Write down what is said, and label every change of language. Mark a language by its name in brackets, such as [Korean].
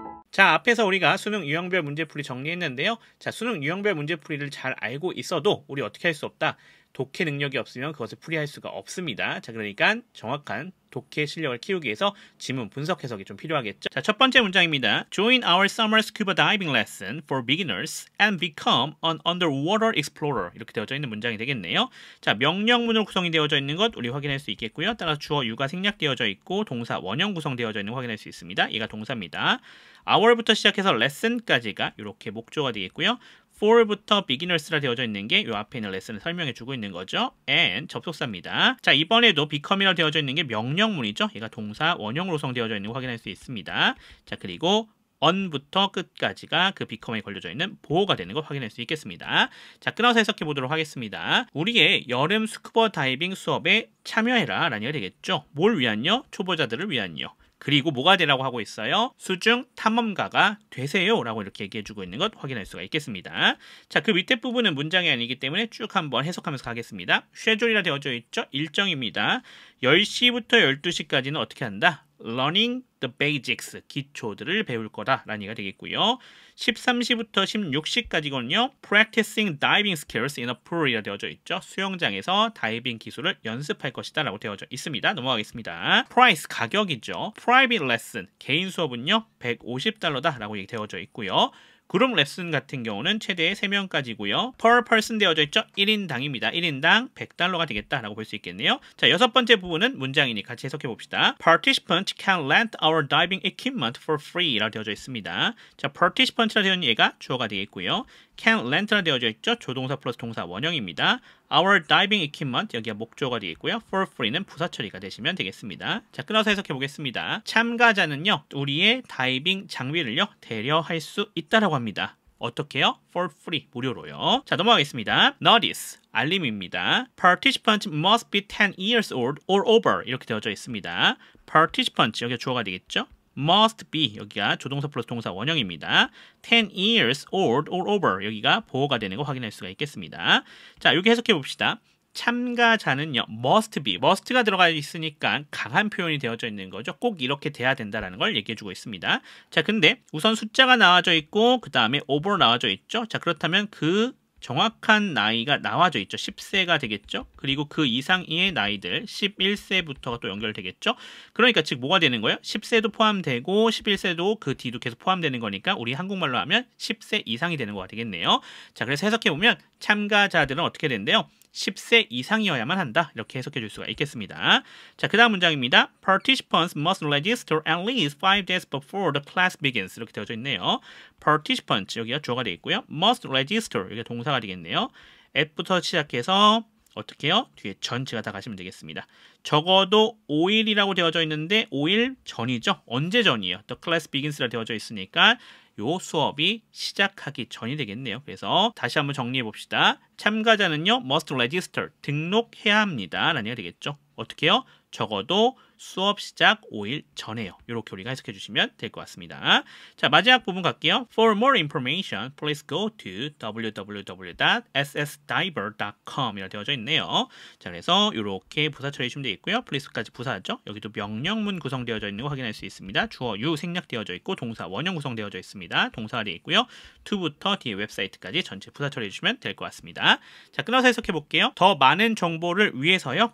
[Korean] 자, 앞에서 우리가 수능 유형별 문제풀이 정리했는데요. 자, 수능 유형별 문제풀이를 잘 알고 있어도 우리 어떻게 할 수 없다? 독해 능력이 없으면 그것을 풀이할 수가 없습니다. 자, 그러니까 정확한 독해 실력을 키우기 위해서 지문 분석 해석이 좀 필요하겠죠. 자, 첫 번째 문장입니다. [English] Join our summer scuba diving lesson for beginners and become an underwater explorer. [Korean] 이렇게 되어져 있는 문장이 되겠네요. 자, 명령문으로 구성이 되어져 있는 것 우리 확인할 수 있겠고요. 따라서 주어 유가 생략되어져 있고 동사 원형 구성되어져 있는 거 확인할 수 있습니다. 얘가 동사입니다. hour부터 시작해서 lesson까지가 이렇게 목조가 되겠고요. for부터 beginners라 되어져 있는 게 이 앞에 있는 레슨을 설명해주고 있는 거죠. and 접속사입니다. 자, 이번에도 become이라 되어져 있는 게 명령문이죠. 얘가 동사 원형으로 구성되어져 있는 거 확인할 수 있습니다. 자, 그리고 on부터 끝까지가 그 become에 걸려져 있는 보호가 되는 걸 확인할 수 있겠습니다. 자, 끊어서 해석해 보도록 하겠습니다. 우리의 여름 스쿠버 다이빙 수업에 참여해라 라는 게 되겠죠. 뭘 위한요? 초보자들을 위한요. 그리고 뭐가 되라고 하고 있어요? 수중 탐험가가 되세요 라고 이렇게 얘기해주고 있는 것 확인할 수가 있겠습니다. 자, 그 밑에 부분은 문장이 아니기 때문에 쭉 한번 해석하면서 가겠습니다. 쉐줄이라 되어져 있죠? 일정입니다. 10시부터 12시까지는 어떻게 한다? [English] Learning the basics, [Korean] 기초들을 배울 거다라는 얘기가 되겠고요. 13시부터 16시까지거든요. [English] Practicing diving skills in a pool [Korean] 이라 되어져 있죠. 수영장에서 다이빙 기술을 연습할 것이다 라고 되어져 있습니다. 넘어가겠습니다. Price, 가격이죠. [English] Private lesson, [Korean] 개인 수업은요 150달러다 라고 되어져 있고요. 그룹 레슨 같은 경우는 최대 3명까지고요. per person 되어져 있죠. 1인당입니다. 1인당 100달러가 되겠다라고 볼 수 있겠네요. 자, 여섯 번째 부분은 문장이니 같이 해석해 봅시다. [English] Participants can rent our diving equipment for free [Korean] 라고 되어져 있습니다. 자, participant라 되어 있는 얘가 주어가 되겠고요. can rent라 되어져 있죠. 조동사 플러스 동사 원형입니다. [English] Our diving equipment, [Korean] 여기가 목조가 되겠고요. [English] For free [Korean] 는 부사 처리가 되시면 되겠습니다. 자, 끊어서 해석해 보겠습니다. 참가자는요, 우리의 다이빙 장비를요, 대여할 수 있다라고 합니다. 어떻게요? [English] For free, [Korean] 무료로요. 자, 넘어가겠습니다. Notice, 알림입니다. [English] Participants must be 10 years old or over [Korean] 이렇게 되어져 있습니다. Participants, 여기가 주어가 되겠죠? [English] must be, [Korean] 여기가 조동사 플러스 동사 원형입니다. [English] 10 years old or over, [Korean] 여기가 보호가 되는 거 확인할 수가 있겠습니다. 자, 여기 해석해 봅시다. 참가자는요, must be, must가 들어가 있으니까 강한 표현이 되어져 있는 거죠. 꼭 이렇게 돼야 된다라는 걸 얘기해주고 있습니다. 자, 근데 우선 숫자가 나와져 있고 그 다음에 over 나와져 있죠. 자, 그렇다면 그 정확한 나이가 나와져 있죠. 10세가 되겠죠. 그리고 그 이상의 나이들 11세부터가 또 연결되겠죠. 그러니까 즉 뭐가 되는 거예요? 10세도 포함되고 11세도 그 뒤도 계속 포함되는 거니까 우리 한국말로 하면 10세 이상이 되는 거가 되겠네요. 자, 그래서 해석해보면 참가자들은 어떻게 된대요? 10세 이상이어야만 한다. 이렇게 해석해 줄 수가 있겠습니다. 자, 그 다음 문장입니다. [English] Participants must register at least 5 days before the class begins. [Korean] 이렇게 되어져 있네요. Participants, 여기가 주어가 되어 있고요. [English] Must register, [Korean] 여기가 동사가 되겠네요. at부터 시작해서 어떻게 해요? 뒤에 전치가 다 가시면 되겠습니다. 적어도 5일이라고 되어져 있는데 5일 전이죠. 언제 전이에요? [English] The class begins [Korean] 라 되어져 있으니까 요 수업이 시작하기 전이 되겠네요. 그래서 다시 한번 정리해 봅시다. 참가자는요, [English] must register, [Korean] 등록해야 합니다. 라는 얘기가 되겠죠. 어떻게 해요? 적어도 수업 시작 5일 전에요. 이렇게 우리가 해석해 주시면 될 것 같습니다. 자, 마지막 부분 갈게요. [English] For more information, please go to www.ssdiver.com [Korean] 이라 되어져 있네요. 자, 그래서 이렇게 부사 처리해 주시면 되겠고요. please까지 부사죠. 여기도 명령문 구성되어져 있는 거 확인할 수 있습니다. 주어 유 생략되어져 있고 동사 원형 구성되어져 있습니다. 동사가 되어 있고요. to부터 뒤에 웹사이트까지 전체 부사 처리해 주시면 될 것 같습니다. 자, 끊어서 해석해 볼게요. 더 많은 정보를 위해서요.